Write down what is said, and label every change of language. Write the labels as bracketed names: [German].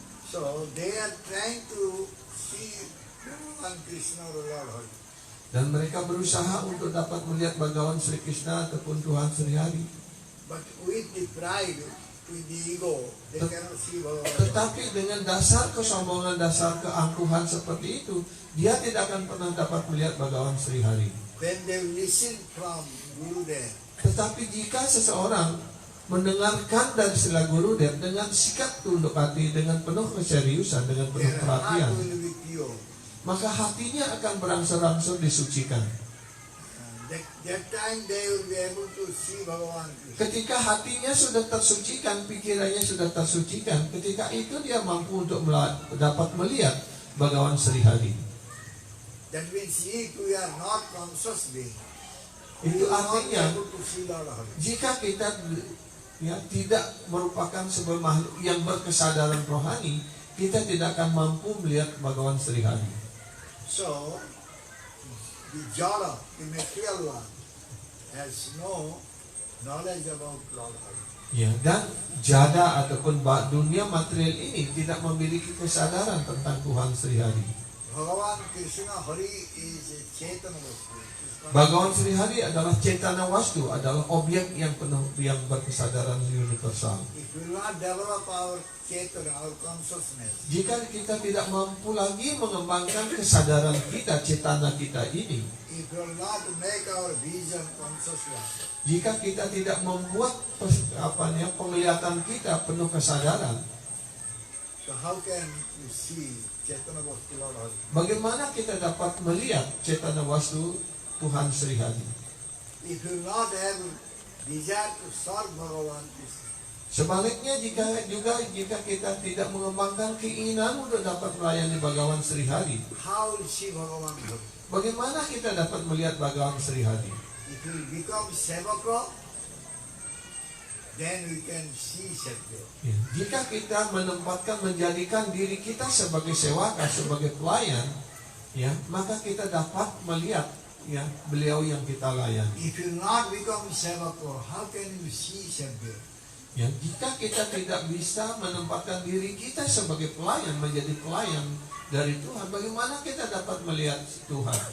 [English] So they are trying to see Bhagavan Krishna or Lord Hari. [Indonesian] Dan mereka berusaha untuk dapat melihat Bhagawan Sri Krishna ataupun Tuhan Sri Hari. [English] But with the pride, with the ego, they cannot see Bhagavan. [Indonesian] Tetapi dengan dasar kesombongan, dasar keangkuhan seperti itu, dia tidak akan pernah dapat melihat Bhagawan Sri Hari. [English] When they listen from Gurudev, [Indonesian] Tetapi jika seseorang mendengarkan dari Srila Gurudev dengan sikap tunduk hati, dengan penuh keseriusan, dengan penuh [English] their [Indonesian] perhatian, [English] heart will be pure. [Indonesian] maka hatinya akan berangsur-angsur disucikan. [English] That time they will be able to see Bhagavan Krishna. [Indonesian] Ketika hatinya sudah tersucikan, pikirannya sudah tersucikan, ketika itu dia mampu untuk dapat melihat Bhagawan Sri Hari. [English] That means if we are not conscious being, we [Indonesian] Itu [English] will not be [Indonesian] artinya [English] able to see Lord Hari. [Indonesian] jika kita tidak merupakan sebuah makhluk yang berkesadaran rohani, kita tidak akan mampu melihat Bhagawan Sri Hari. [English] So, the Jala, the material one, has no knowledge about Lord Hari. [Indonesian] Ya, dan jada ataupun dunia material ini tidak memiliki kesadaran tentang Tuhan Sri Hari. [English] Bhagavan Krishna Hari is a Chaitanya Vastu. [Indonesian] Bhagawan Sri Hari adalah Cetana Wastu, adalah objek yang penuh yang berkesadaran universal. [English] If we will not develop our Chaitanya, our consciousness, [Indonesian] Jika kita tidak mampu lagi mengembangkan kesadaran kita, cetana kita ini, [English] if we will not make our vision conscious one, [Indonesian] jika kita tidak membuat penglihatan kita penuh kesadaran, [English] so how can we see Chaitanya Vastu Lord Hari? [Indonesian] bagaimana kita dapat melihat Cetana Wastu Tuhan Sri Hari? [English] If you will not have desire to serve Bhagavan Krishna, [Indonesian] Sebaliknya jika kita tidak mengembangkan keinginan untuk dapat melayani Bhagawan Sri Hari, [English] how will see Bhagavan Hari? [Indonesian] bagaimana kita dapat melihat Bhagawan Sri Hari? [English] If we become Sevaka, then we can see Satya. [Indonesian] Ya, jika kita menjadikan diri kita sebagai sewaka, sebagai pelayan, ya, maka kita dapat melihat ya beliau yang kita layani. [English] If you not become Sevaka, how can you see Satya? [Indonesian] Ya, jika kita tidak bisa menempatkan diri kita sebagai pelayan, menjadi pelayan dari Tuhan, bagaimana kita dapat melihat Tuhan?